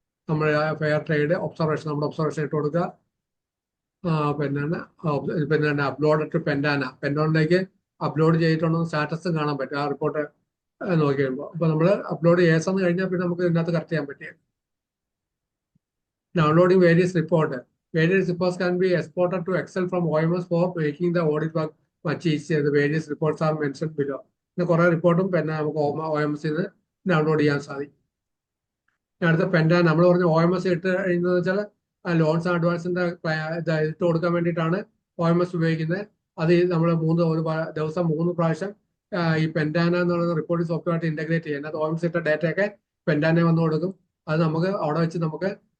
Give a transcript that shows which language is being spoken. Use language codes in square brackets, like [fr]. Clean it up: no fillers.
[ml] നമ്മൾ fair trade observation നമ്മുടെ observation ഇട്ട് കൊടുക്കുക. പിന്നെ അപ്ലോഡ് ടു പെൻഡാനിലേക്ക് അപ്ലോഡ് ചെയ്തിട്ടുണ്ടോ സ്റ്റാറ്റസും കാണാൻ പറ്റും ആ റിപ്പോർട്ട് നോക്കി കഴിയുമ്പോൾ. അപ്പൊ നമ്മൾ അപ്ലോഡ് എന്ന് കഴിഞ്ഞാൽ പിന്നെ നമുക്ക് ഇതിനകത്ത് കറക്റ്റ് ചെയ്യാൻ പറ്റിയത്. [en] Downloading various report. Various reports can be exported to Excel from OMS for making the audit work much easier. The various reports are mentioned below. [ml] പിന്നെ കുറെ റിപ്പോർട്ടും പിന്നെ നമുക്ക് OMS നിന്ന് ഡൗൺലോഡ് ചെയ്യാൻ സാധിക്കും. അടുത്ത പെൻഡാൻ നമ്മൾ പറഞ്ഞ OMS ഇട്ട് കഴിയുന്നത് വെച്ചാൽ ലോൺസ് അഡ്വാൻസിന്റെ ഇട്ട് കൊടുക്കാൻ വേണ്ടിയിട്ടാണ് OMS ഉപയോഗിക്കുന്നത്. അത് നമ്മൾ ഒരു ദിവസം 3 പ്രാവശ്യം ഈ പെൻഡാന എന്ന് പറയുന്ന റിപ്പോർട്ടിംഗ് സോഫ്റ്റ്വെയർ ആയിട്ട് ഇന്റഗ്രേറ്റ് ചെയ്യുന്നത്. OMS ഇട്ട ഡേറ്റയൊക്കെ പെൻഡാനെ വന്ന് കൊടുക്കും. അത് നമുക്ക് അവിടെ വെച്ച് നമുക്ക്